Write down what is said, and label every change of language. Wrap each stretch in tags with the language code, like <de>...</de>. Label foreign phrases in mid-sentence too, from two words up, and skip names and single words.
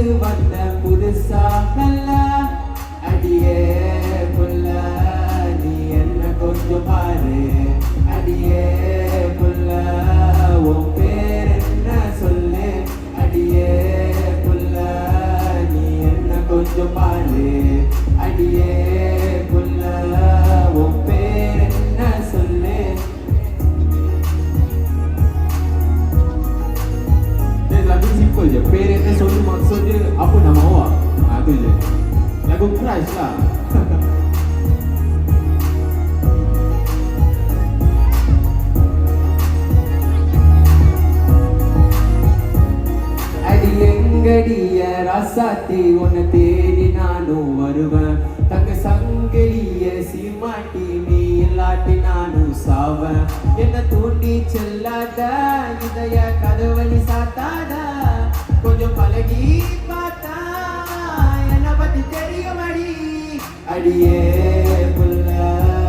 <ta>வந்த புதுசா நல்ல அடியே புள்ள நீ என்ன கொஞ்சம் பாரு அடியே புள்ள உன் பேர் என்ன சொல்லு அடியே புள்ள நீ என்ன கொஞ்சம் பாரு அடியே புள்ள உன் பேர் என்ன சொல்லு</ta> <ms>lagu simple je, parent dia selalu maksud dia apa nama awak, tu je lagu crush lah.</ms> <ta>அடி எங்கடிய ராசாத்தி உன்னை தேடி நானும் வருவேன் தங்க சங்கிலிய சீமாட்டி நீ இல்லாட்டி நானும் சாவேன் என்ன தூண்டி செல்லாத இதய கதவழி சாத்தாத கொஞ்சம் பழகி பார்த்தா என்ன பத்தி தெரியும் அடி அடியே புள்ள</ta>